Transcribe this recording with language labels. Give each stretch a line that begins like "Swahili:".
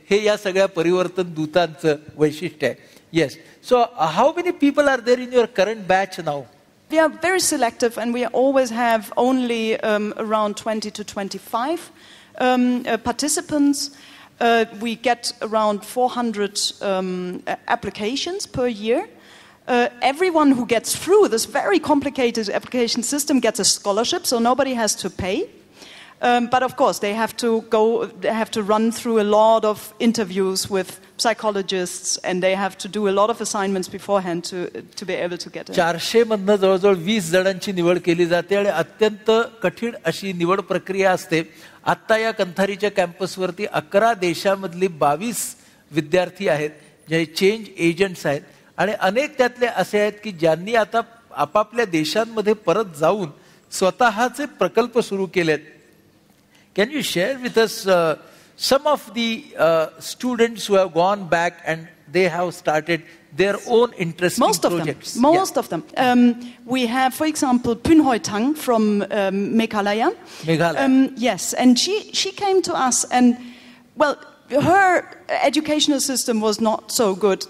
Marathi: हे या सगळ्या परिवर्तन दूतांचं वैशिष्ट्य आहे.
English: Yes. So how many people are there in your current batch now? We are very selective and we always have only around 20 to 25 participants. We get around 400 applications per year. Everyone who gets through this very complicated application system gets a scholarship, so nobody has to pay. But of course, they have to run through a lot of interviews with psychologists, and they have to do a lot of assignments beforehand to be able to get in.
Marathi: 400 मधनं जवळजवळ 20 जणांची निवड केली जाते आणि अत्यंत कठीण अशी निवड प्रक्रिया असते. आता या कंथारीच्या कॅम्पसवरती 11 देशामधली 22 विद्यार्थी आहेत जे चेंज एजंट्स आहेत आणि अनेक त्यातले असे आहेत की ज्यांनी आता आपापल्या देशांमध्ये परत जाऊन स्वतःचे प्रकल्प सुरू केलेत.
English: Can you share with us some of the students who have gone back and they have started their own interesting projects? Most of them. We have, for example, Punhoy Tang from Meghalaya. Yes, and she came to us and, well, her educational system was not so good.